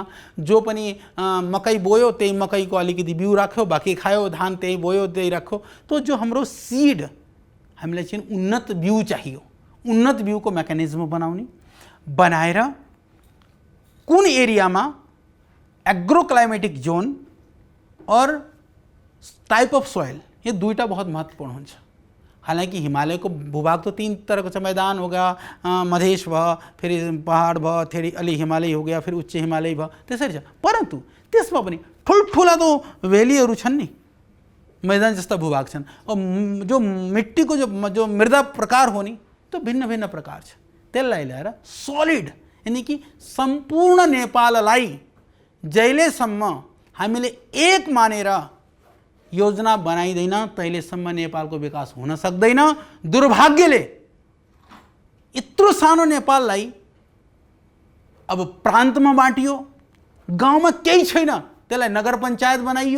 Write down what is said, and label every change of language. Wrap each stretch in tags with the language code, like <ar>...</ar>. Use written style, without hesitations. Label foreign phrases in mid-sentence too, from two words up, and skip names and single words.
<ne>जो पनि मकै बोयो त्यही मकैको अलिकति बिउ राख्यो, बाँकी खायो, धान त्यही बोयो त्यही राख्यो। तो जो हाम्रो सिड, हामीलाई चाहिँ उन्नत बिउ चाहियो। उन्नत बिउको मेकानिजम बनाएर कुन एरियामा</ne> <en>agro climatic zone</en> <ne>और</ne> <en>type of soil,</en> <ne>ये दुईटा बहुत महत्वपूर्ण हुन्छ।</ne> <hi>हालांकि हिमालय को भूभाग तो 3 तरह का मैदान हो गया, मधेश भयो, फिर पहाड़ भयो,</hi> <ne>फेरि अलि</ne> <hi>हिमालय हो गया, फिर उच्च हिमालय</hi> <ne>भयो, त्यसरी छ। परन्तु त्यसमा पनि ठुल्ठुला तो भ्यालीहरू छन् नि, मैदान जस्ता भूभाग छन्। जो मिट्टीको जो मृदा प्रकार हो नि, त्यो भिन्न भिन्न प्रकार छ। त्यसलाई ल्याएर सलिड,</ne> <hi>यानी कि</hi> <ne>सम्पूर्ण नेपाललाई जहिलेसम्म हामीले एक मानेर योजना बनाइदैन तहिलेसम्म नेपालको विकास हुन सक्दैन। दुर्भाग्यले यत्रो सानो नेपाललाई अब प्रान्तमा बाँटियो, गाउँमा केही छैन, त्यसलाई नगर पञ्चायत बनाइयो।</ne>